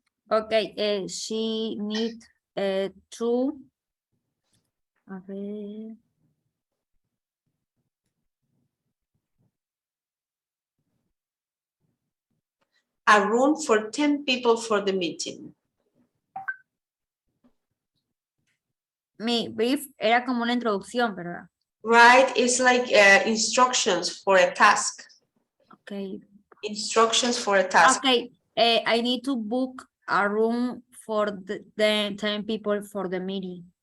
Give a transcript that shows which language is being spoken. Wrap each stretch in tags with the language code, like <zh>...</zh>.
<en>Okay, she need to.</en> <es>A ver.</es> <en>A room for 10 people for the meeting.</en> <es>Mi brief era como una introducción, ¿verdad?</es> <en>Right, it's like instructions for a task. Okay. Instructions for a task. Okay, I need to book a room for the 10 people for the meeting.</en>